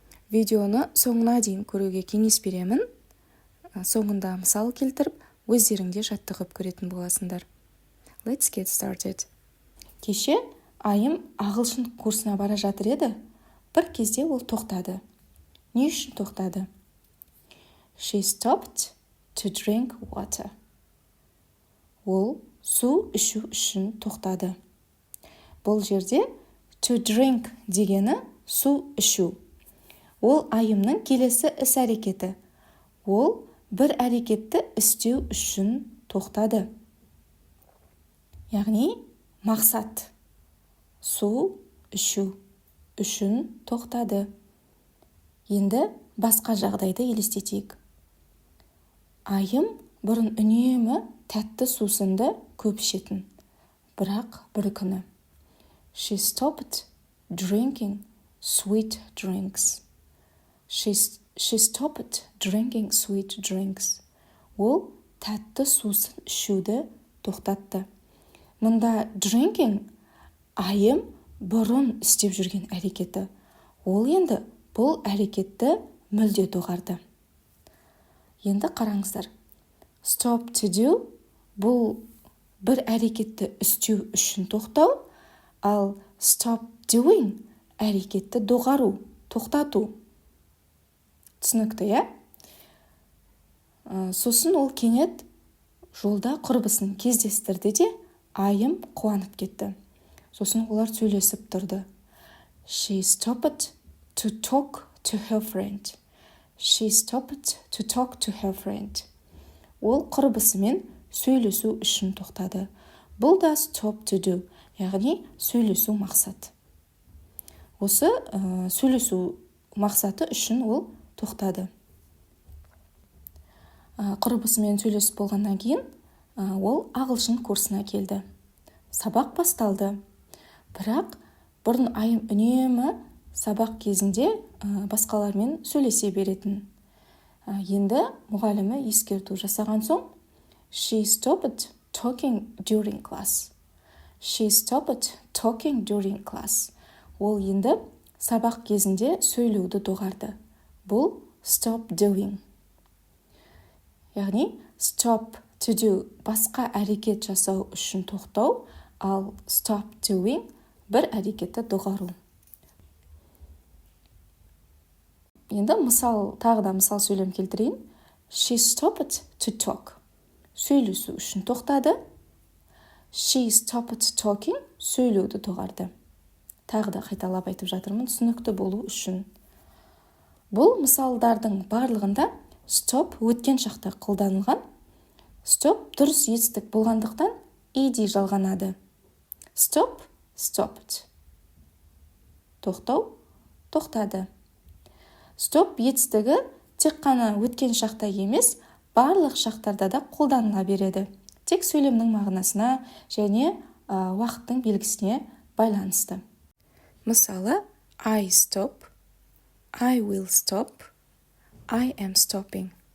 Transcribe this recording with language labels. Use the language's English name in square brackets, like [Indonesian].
[Kazakh] Видеоны соңына дейін көруге кеңес беремін. Соңында мысал келтіріп, өздеріңде жаттығып көретін боласыңдар. [English] Let's get started. [Kazakh] Кеше айым ағылшын курсына бара жатыр еді. Бір кезде ол тоқтады. Не үшін тоқтады? [English] She stopped to drink water. [Kazakh] Ол су ішу үшін тоқтады. Бұл жерде to drink дегені су ішу. Ол айымның келесі іс-әрекеті. Ол бір әрекетті істеу үшін тоқтады. Яғни мақсат. Су ішу үшін тоқтады. Енді басқа жағдайды елестетейік. Айым бұрын үнемі тәтті сусынды көп ішетін. Бірақ бір күні. [English] She stopped drinking sweet drinks. She stopped drinking sweet drinks. [Kazakh] Ол тәтті сусын ішуді тоқтатты. Мұнда drinking айым бұрын істеп жүрген әрекеті. Ол енді бұл әрекетті мүлде доғарды. Енді қараңыздар. Stop to do бұл бір әрекетті істеу үшін тоқтау, ал stop doing әрекетті доғару, тоқтату. Түсінікті, иә? Сосын ол кенет жолда құрбысын кездестірді де, айым қуанып кетті. Сосын олар сөйлесіп тұрды. [English] She stopped to talk to her friend. She stopped to talk to her friend. [Kazakh] Ол құрбысымен сөйлесу үшін тоқтады. Бұл да stop to do, яғни сөйлесу мақсат. Осы сөйлесу мақсаты үшін ол тоқтады. Құрбысымен сөйлесіп болғаннан кейін, ол ағылшын курсына келді. Сабақ басталды. Бірақ бұрын айым үнемі сабақ кезінде басқалармен сөйлесе беретін. Енді мұғалімі ескерту жасаған соң, [English] She stopped talking during class. She stopped talking during class. [Kazakh] Ол енді сабақ кезінде сөйлеуді доғарды. Бұл stop doing. Яғни stop to do басқа әрекет жасау үшін тоқтау, ал stop doing бір әрекетті доғару. Енді тағы да мысал сөйлем келтірейін. [English] She stopped to talk. [Kazakh] Сөйлесу үшін тоқтады. [English] She stopped talking. [Kazakh] Сөйлеуді доғарды. Тағы да қайталап айтып жатырмын, түсінікті болу үшін. Бұл мысалдардың барлығында stop өткен шақта қолданылған. Stop дұрыс етістік болғандықтан ed жалғанады. [English] Stop, stopped. [Kazakh] Тоқтау, тоқтады. Stop етістігі тек қана өткен шақта емес, барлық шақтарда да қолданыла береді. Тек сөйлемнің мағынасына және уақыттың белгісіне байланысты. Мысалы, [English] I stop, I will stop, I am stopping.